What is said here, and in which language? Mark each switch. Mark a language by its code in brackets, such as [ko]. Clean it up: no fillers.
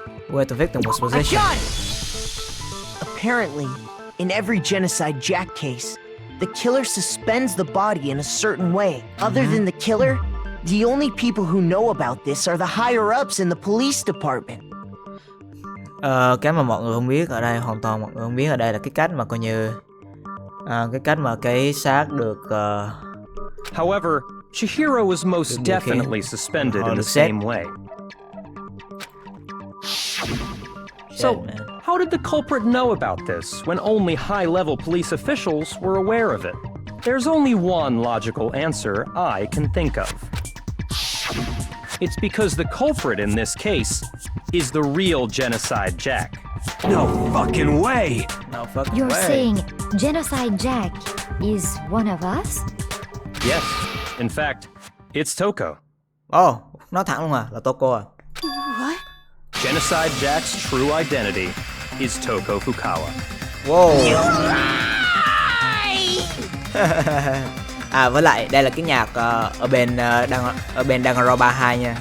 [en] Where the victim was positioned. Apparently, in every Genocide Jack case, the killer suspends the body in a certain way. Other than the killer, the only people who know about this are the higher-ups in the police department. [vi] Cái mà mọi người không biết ở đây, hoàn toàn mọi người không biết ở đây là cái cách mà coi như cái cách mà cái xác được [en] However, Chihiro was most definitely suspended in the same way. So, how did the culprit know about this when only high-level police officials were aware of it? There's only one logical answer I can think of. It's because the culprit in this case is the real Genocide Jack. No fucking way! No fucking You're way. saying Genocide Jack is one of us? Yes, in fact, it's Toko. [vi] Oh, nói thẳng luôn à, là Toko à? [en] What? Genocide Jack's true identity is Toko Fukawa. Wow. [vi] Với lại đây là cái nhạc ở bên Danganronpa 2 nha.